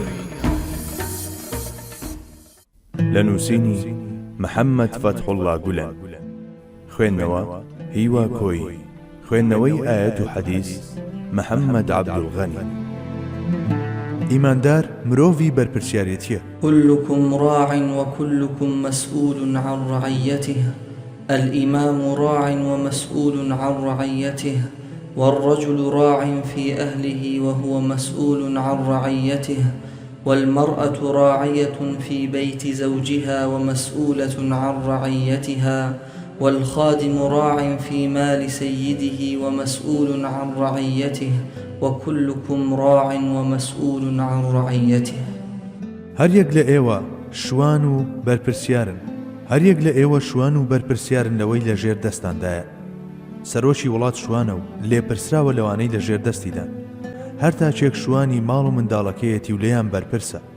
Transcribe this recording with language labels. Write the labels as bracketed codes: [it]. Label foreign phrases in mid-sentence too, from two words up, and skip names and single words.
[ckb] لە نووسینی محەممەد فەتحوڵڵا گولەن، خوێندنەوە هیوا کۆی، خوێندنەوەی ئایەت و حەدیث محەممەد عەبدولغەنی. ئیماندار مرۆڤی بەرپرسیارەتیە. [ar] كلكم راع وكلكم مسؤول عن رعيته. الإمام راع ومسؤول عن رعيته، والرجل راع في أهله وهو مسؤول عن رعيته، والمرأة راعية في بيت زوجها ومسؤولة عن رعيتها، والخادم راع في مال سيده ومسؤول عن رعيته، وكلكم راع ومسؤول عن رعيته. [ckb] هەر یەک لە ئێوە شوان و بەرپرسیارن، هەر یەک لە ئێوە شوان و بەرپرسیارن لەوەی لە ژێر دەستاندایە. سەرۆکی وڵات شوانە و لێپرسراوە لەوانەی لە ژێر دەستیدان. هەر تاچێک شوانی ماڵ و منداڵەکەیەتی و لێیان بەرپرسە.